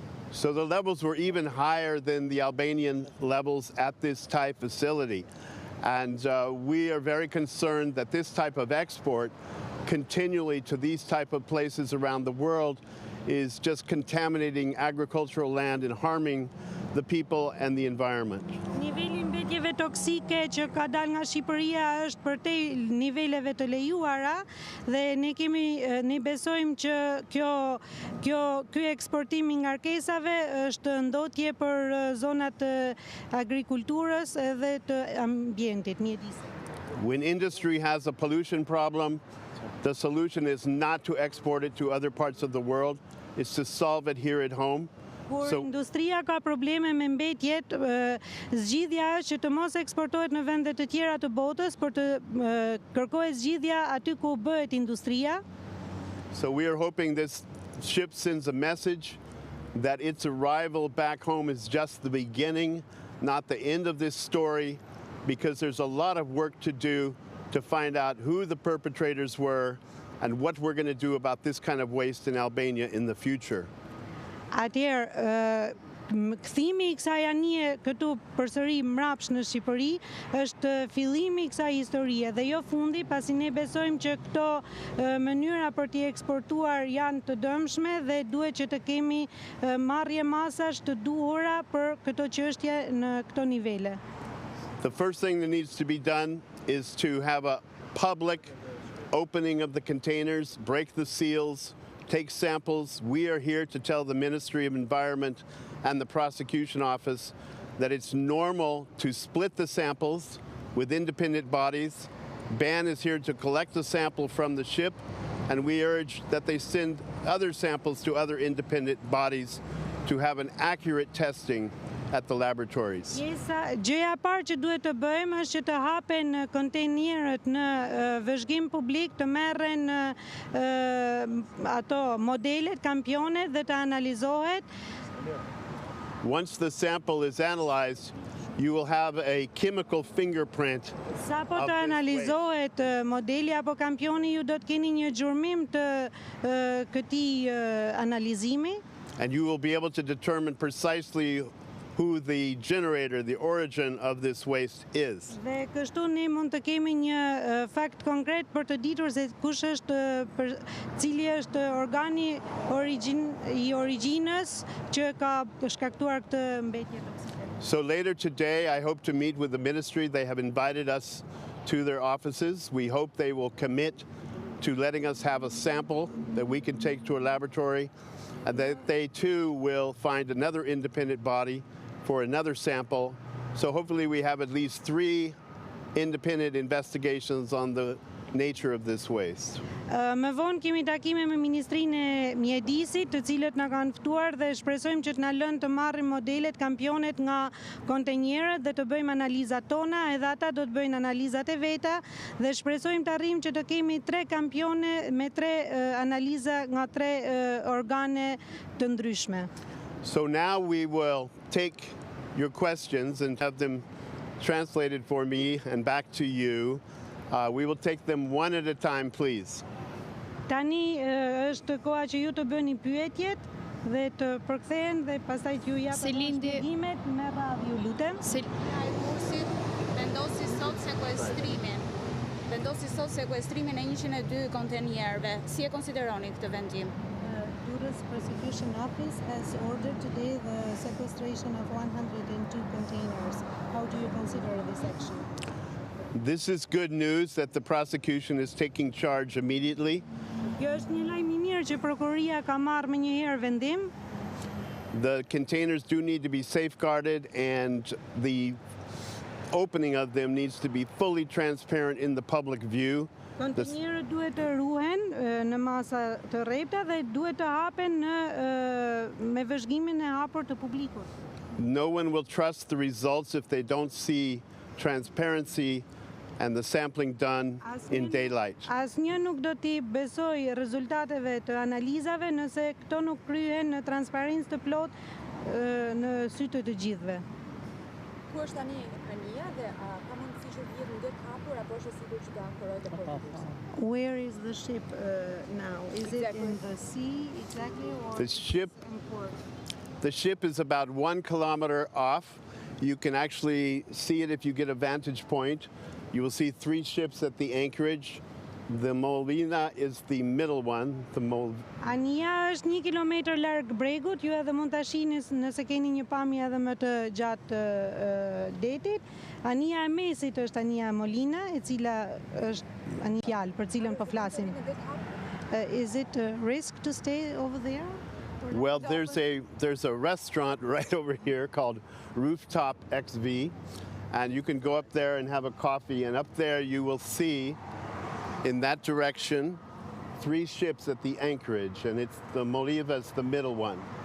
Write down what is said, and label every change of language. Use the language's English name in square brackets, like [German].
[English] So the levels were even higher than the Albanian levels at this Thai facility. And we are very concerned that this type of export continually to these type of places around the world is just contaminating agricultural land and harming the people and the environment. [Albanian] Niveli mbetjeve toksike që ka dalë nga Shqipëria është përtej niveleve të lejuara dhe ne besojmë që ky eksportim i ngarkesave është ndotje për zonat të agrikulturës edhe të ambientit, mjedisit. [English] When industry has a pollution problem, the solution is not to export it to other parts of the world, it's to solve it here at home. [Albanian] Kur industria ka probleme me mbetjet, zgjidhja është që të mos eksportohet në vende të tjera të botës, por të kërkohet zgjidhja aty ku bëhet industria. [English] So we are hoping this ship sends a message that its arrival back home is just the beginning, not the end of this story, because there's a lot of work to do to find out who the perpetrators were and what we're going to do about this kind of waste in Albania in the future. [Albanian] Atëherë, kthimi i kësaj anije këtu përsëri mrapsh në Shqipëri është fillimi i kësaj historie dhe jo fundi, pasi ne besojmë që këto mënyra për t'i eksportuar janë të dëmshme dhe duhet që të kemi marrje masash të duhura për këto çështje në këto nivele. [English] The first thing that needs to be done is to have a public opening of the containers, break the seals, take samples. We are here to tell the Ministry of Environment and the Prosecution Office that it's normal to split the samples with independent bodies. BAN is here to collect the sample from the ship, and we urge that they send other samples to other independent bodies to have an accurate testing at the laboratories. [Albanian] Gjëja e parë që duhet të bëjmë është që të hapen kontejnerët në vëzhgim publik, të merren ato modelet, kampionet dhe të analizohet. [English] Once the sample is analyzed, you will have a chemical fingerprint. [Albanian] Sa po të analizohet modeli apo kampioni, ju do të keni një gjurmim të këtij analizimi. [English] And you will be able to determine precisely who the generator, the origin of this waste is. [Albanian] Dhe kështu ne mund të kemi një fakt konkret për të ditur se kush është, cili është organi i origjinës që ka shkaktuar këtë mbetje toksike. [English] So later today, I hope to meet with the ministry. They have invited us to their offices. We hope they will commit to letting us have a sample that we can take to a laboratory, and that they too will find another independent body for another sample. So hopefully we have at least 3 independent investigations on the nature of this waste. [Albanian] Më vonë kemi takime me Ministrinë e Mjedisit, të cilët na kanë ftuar dhe shpresojmë që të na lënë të marrim modelet, kampionet nga kontenjerët dhe të bëjmë analizat tona, edhe ata do të bëjnë analizat e veta dhe shpresojmë të arrijmë që të kemi 3 kampione me 3 analiza nga 3 organe të ndryshme. [English] So now we will take your questions and have them translated for me and back to you. We will take them one at a time, please. [Albanian] Tani është koha që ju të bëni pyetjet dhe të përkthehen dhe pastaj ju japë shpjegimet me radhë, ju lutem. Durrësit vendosi sot sekuestrimin e 102 kontenjerëve. Si e konsideroni këtë vendim? [English] Durrës Prosecution Office has ordered today the sequestration of 102 containers. How do you consider this action? This is good news that the prosecution is taking charge immediately. [Albanian] Kjo është një lajm i mirë që prokuroria ka marrë më njëherë vendim. [English] The containers do need to be safeguarded and the opening of them needs to be fully transparent in the public view. [Albanian] Kontenjerët duhet të ruhen në masa të rrepta dhe duhet të hapen me vëzhgimin e hapur të publikut. [English] No one will trust the results if they don't see transparency and the sampling done in daylight. [Albanian] Asnjë nuk do t'i besoj rezultateve të analizave nëse këto nuk kryhen në transparencë të plotë në sy të gjithëve. Ku është tani Albania dhe ka mundësi që të jetë ndet hapur apo është sigurt që do ankorojë të portin? [English] Where is the ship now? Is it in the sea exactly or The ship is about 1 kilometer off. You can actually see it if you get a vantage point. You will see 3 ships at the anchorage. The Molina is the middle one. [Albanian] Ania është 1 kilometër larg bregut, ju edhe mund ta shihni nëse keni një pamje edhe më të gjatë detit. Ania e mesit është Ania Molina, e cila është Ania fjalë për cilën po flasim. [English] Is it a risk to stay over there? Well, there's a restaurant right over here called Rooftop XV, and you can go up there and have a coffee, and up there you will see in that direction 3 ships at the anchorage, and it's the Moliva is the middle one.